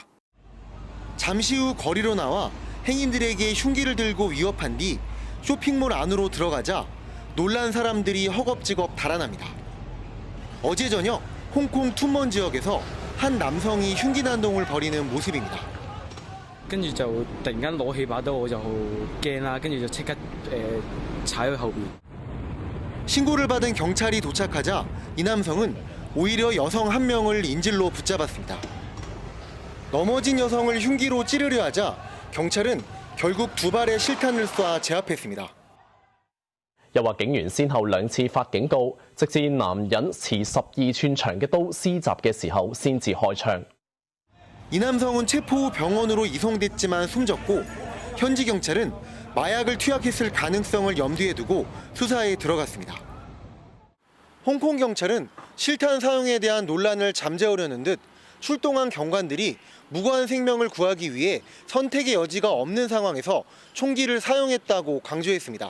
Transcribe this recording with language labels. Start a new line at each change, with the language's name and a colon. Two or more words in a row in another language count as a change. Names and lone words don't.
Korean: 잠시 후 거리로 나와 행인들에게 흉기를 들고 위협한 뒤 쇼핑몰 안으로 들어가자 놀란 사람들이 허겁지겁 달아납니다. 어제 저녁 홍콩 툰먼 지역에서 한 남성이 흉기 난동을 벌이는 모습입니다.
Cantonese: 跟住就突然間攞起把刀，我就驚啦，跟住就即刻踩去後邊。
Korean: 신고를 받은 경찰이 도착하자 이 남성은 오히려 여성 한 명을 인질로 붙잡았습니다. 넘어진 여성을 흉기로 찌르려 하자 경찰은 결국 두 발의 실탄을 쏴 제압했습니다.
Cantonese: 又話警員先後兩次發警告，直至男人持12寸長嘅刀施襲嘅時候先至開槍。
Korean: 이 남성은 체포 후 병원으로 이송됐지만 숨졌고 현지 경찰은 마약을 투약했을 가능성을 염두에 두고 수사에 들어갔습니다. 홍콩 경찰은 실탄 사용에 대한 논란을 잠재우려는 듯 출동한 경관들이 무고한 생명을 구하기 위해 선택의 여지가 없는 상황에서 총기를 사용했다고 강조했습니다.